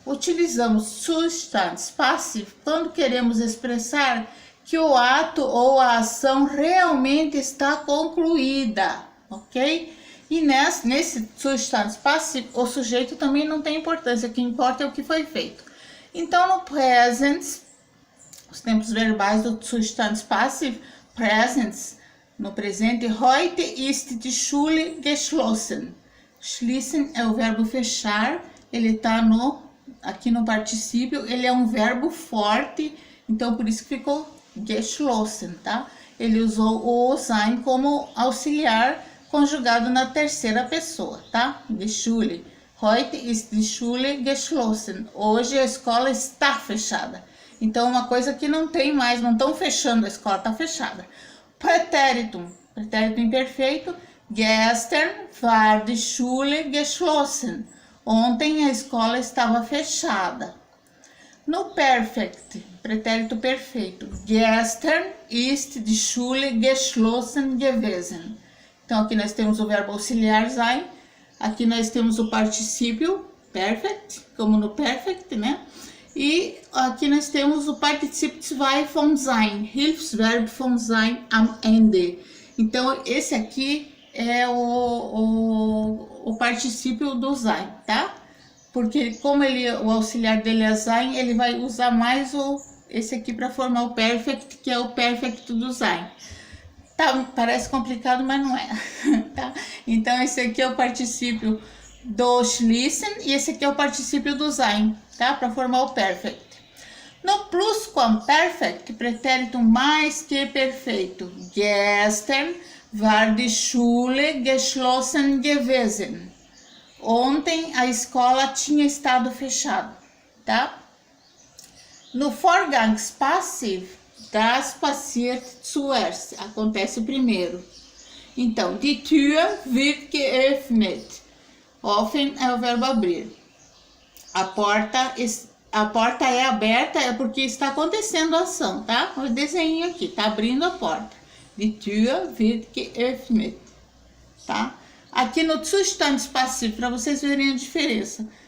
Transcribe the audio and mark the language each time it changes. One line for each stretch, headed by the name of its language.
Portuguese: Utilizamos Zustandspassiv quando queremos expressar que o ato ou a ação realmente está concluída, ok? E nesse Zustandspassiv, o sujeito também não tem importância, o que importa é o que foi feito. Então, no Presens, os tempos verbais do Zustandspassiv, Presens, no presente,
German: heute ist die Schule geschlossen.
Portuguese: Schließen é o verbo fechar, ele está aqui no particípio, ele é um verbo forte, então por isso que ficou geschlossen, tá? Ele usou o sein como auxiliar conjugado na terceira pessoa, tá?
German: Die Schule. Heute ist die Schule geschlossen.
Portuguese: Hoje a escola está fechada. Então, uma coisa que não tem mais, não estão fechando a escola, está fechada. Präteritum, pretérito imperfeito.
German: Gestern war die Schule geschlossen.
Portuguese: Ontem a escola estava fechada. No perfect, pretérito perfeito.
German: Gestern ist die Schule geschlossen gewesen.
Portuguese: Então, aqui nós temos o verbo auxiliar sein. Aqui nós temos o particípio perfect, como no perfect, né? E aqui nós temos o particípio 2
German: von sein, Hilfsverb von sein am Ende.
Portuguese: Então, esse aqui é o particípio do sein, tá? Porque como o auxiliar dele é sein, ele vai usar mais esse aqui para formar o perfect, que é o perfect do sein. Tá, parece complicado, mas não é, tá? Então, esse aqui é o particípio do schließen e esse aqui é o particípio do sein, tá? Para formar o perfect. No plusquamperfect, pretérito mais que perfeito.
German: Gestern war die Schule geschlossen gewesen.
Portuguese: Ontem a escola tinha estado fechada, tá? No Vorgangspassiv,
German: das passiert zuerst,
Portuguese: acontece primeiro. Então,
German: die Tür wird geöffnet.
Portuguese: Offen é o verbo abrir. A porta é aberta, é porque está acontecendo a ação, tá? O desenho aqui, tá abrindo a porta.
German: Die Tür wird geöffnet.
Portuguese: tá? Aqui no Zustand passivo, para vocês verem a diferença.